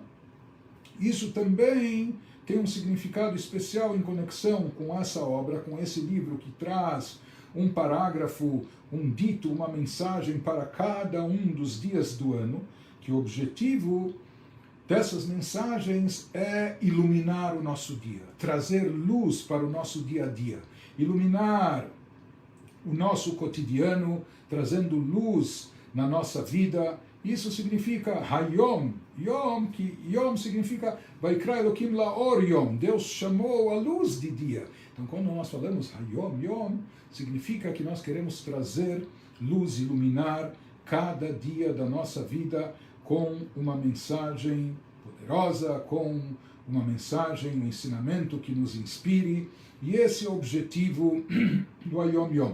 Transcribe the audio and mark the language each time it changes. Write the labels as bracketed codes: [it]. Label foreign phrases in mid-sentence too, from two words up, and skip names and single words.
[pt] Isso também tem um significado especial em conexão com essa obra, com esse livro que traz um parágrafo, um dito, uma mensagem para cada um dos dias do ano, que o objetivo dessas mensagens é iluminar o nosso dia, trazer luz para o nosso dia a dia, iluminar o nosso cotidiano, trazendo luz na nossa vida. Isso significa Hayom, Yom, que Yom significa [he] ויקרא אלהים לאור יום, [pt] Deus chamou a luz de dia. Então, quando nós falamos Hayom, Yom, significa que nós queremos trazer luz, iluminar cada dia da nossa vida com uma mensagem poderosa, com uma mensagem, um ensinamento que nos inspire, e esse é o objetivo do Hayom Yom.